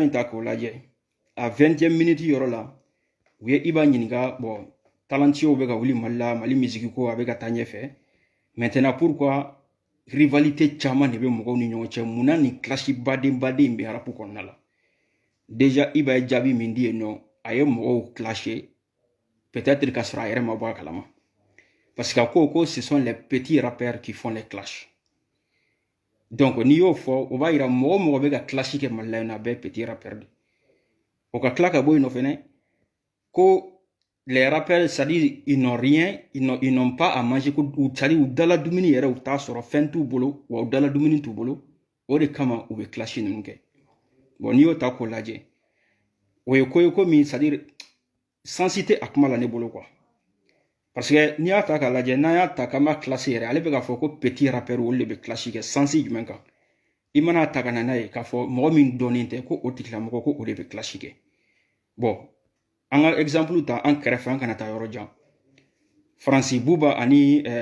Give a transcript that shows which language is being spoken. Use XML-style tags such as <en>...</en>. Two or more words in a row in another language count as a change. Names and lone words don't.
<bm>in ta k'o lajɛ a 20e minute yɔrɔ la u ye Iba ɲininka bon talentsiw bɛ ka wuli Mali la Mali musique ko a bɛ ka taa ɲɛfɛ</bm> <fr>maintenant pourquoi rivalité</fr> <bm>caman de bɛ mɔgɔw ni ɲɔgɔn cɛ munna nin clasher baden bɛ arapu kɔnɔna la déjà Iba ye jaabi min di yen nɔ a ye mɔgɔw clasher peut-être ka sɔrɔ a yɛrɛ ma bɔ a kalama</bm> <fr>parce que</fr> <bm>ko</bm> <fr>ce sont les petits rappeurs qui font les clashs</fr> <bm>donc n'i y'o fɔ o b'a yira mɔgɔ o mɔgɔ bɛ ka clasher kɛ Mali la yen nɔ a bɛɛ</bm> <fr>petit rappeur</fr> <bm>de o ka tila ka bɔ yen nɔ fɛnɛ ko</bm> <fr>les rappeurs c'est-à-dire ils n'ont rien ils n'ont pas à manger</fr> <bm>ko c'est-à-dire u dala dumuni yɛrɛ u t'a sɔrɔ fɛn t'u bolo wa u dala dumuni t'u bolo o de kama u bɛ clasher ninnu kɛ bon n'i y'o ta k'o lajɛ o ye ko ye ko min c'est-à-dire sensi tɛ a kuma la ne bolo quoi parce que n'i y'a ta k'a lajɛ n'an y'a ta k'an b'a classer yɛrɛ ale bɛ k'a fɔ ko</bm> <fr>petit rappeur</fr> <bm>olu de bɛ clasher kɛ sensi jumɛn kan i mana ta ka na n'a ye k'a fɔ mɔgɔ min dɔnnen tɛ ko o tigilamɔgɔ ko o de bɛ clasher kɛ bon an ka exemple ta an kɛrɛfɛ an kana taa yɔrɔ jan Faransi Buba ani</bm>